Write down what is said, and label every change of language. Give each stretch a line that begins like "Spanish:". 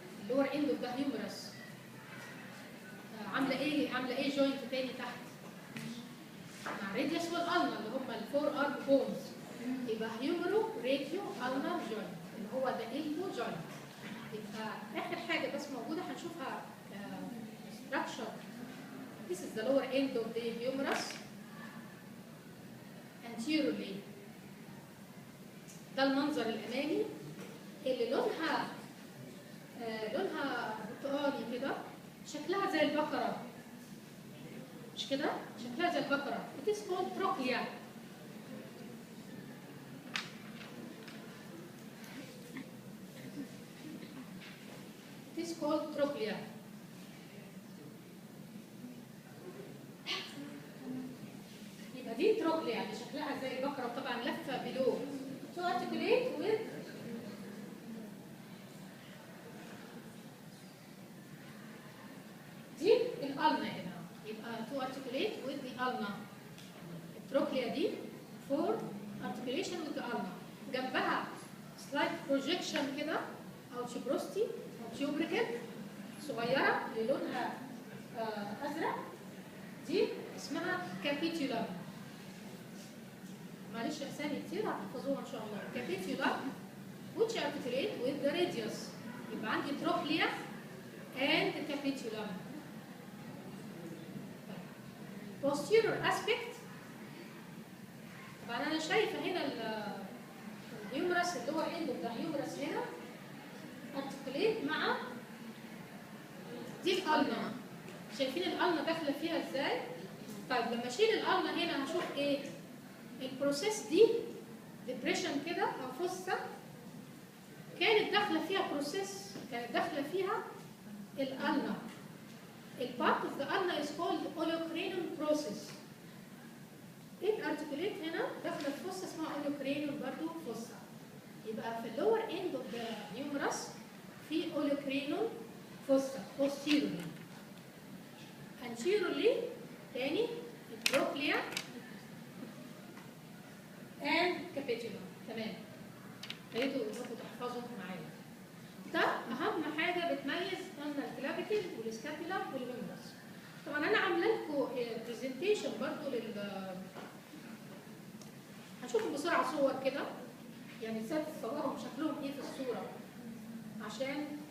English: lower end of the humerus
Arabic: عامله ايه جوينت تاني تحت مع راديوس والالنا اللي هم الفور ارم بونز. يبقى هيومرو راديو النر جوينت اللي هو ده البو جوينت. يبقى اخر حاجه بس موجوده هنشوفها structure.
English: This is the lower end of the humerus anteriorly.
Arabic: ده المنظر الامامي اللي لونها برتقالي كده، شكلها زي البقره مش كده؟ شكلها زي البقره.
English: It is called trochlea. It is called trochlea.
Arabic: يبقى دي تروكليا اللي شكلها زي البقره وطبعا لفه بلو.
English: To articulate with
Arabic: دي الالنا هنا.
English: يبقى to articulate with the ulna.
Arabic: التروكليا دي
English: for articulation with the ulna.
Arabic: جنبها slight projection كده او tuberosity او tubercle صغيره اللي لونها ازرق. دي اسمها capitulum. معلش اسامي كتير هتحفظوها ان شاء الله.
English: capitulum which articulate with the radius.
Arabic: يبقى عندي
English: trochlea and capitulum. posterior aspect.
Arabic: طبعا انا شايفه هنا الهيومرس اللي هو
English: end of the humerus
Arabic: هنا articulate مع دي الالنا. شايفين الالنا داخله فيها ازاي؟ طيب لما اشيل الالنا هنا هشوف ايه؟ البروسيس دي ديبريشن كده او فوسا كانت داخله فيها بروسيس، كانت داخله فيها الالنا.
English: البارت of the ulna is called olecranal process.
Arabic: الارتكوليت هنا داخله الفوسا اسمها اولوكرينال برضه فوسا. يبقى في اللور اند اوف ذا هيومرس في اولوكرينال فوسا posteriorly.
English: anteriorly
Arabic: تاني التروكليا
English: and capitulum.
Arabic: تمام. هيدوا انكم تحفظوا معايا. ده اهم حاجه بتميز قلنا الكلافيكل والسكابيلا والهيومرس. طبعا انا عامله لكم برزنتيشن برضه هنشوفوا بسرعه صور كده، يعني ازاي تصورهم شكلهم ايه في الصوره عشان